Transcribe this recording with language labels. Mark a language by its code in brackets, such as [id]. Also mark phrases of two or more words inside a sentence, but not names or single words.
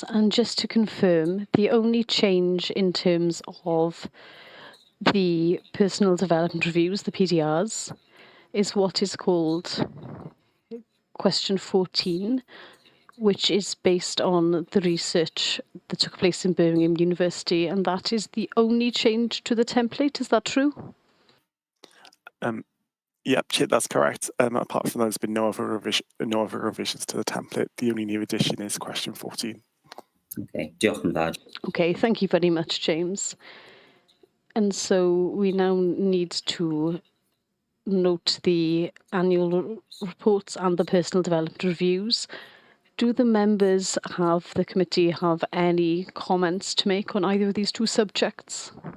[en] And just to confirm, the only change in terms of the personal development reviews, the PDRs, is what is called question 14, which is based on the research that took place in Birmingham University, and that is the only change to the template. Is that true? Yep, that's correct. Apart from that, there's been no other revisions to the template. The only new addition is question 14. [cy] Okay, diolch yn fawr. [en] Okay, thank you very much, James. and so we now need to note the annual reports and the personal development reviews. Do the members of the committee have any comments to make on either of these two subjects?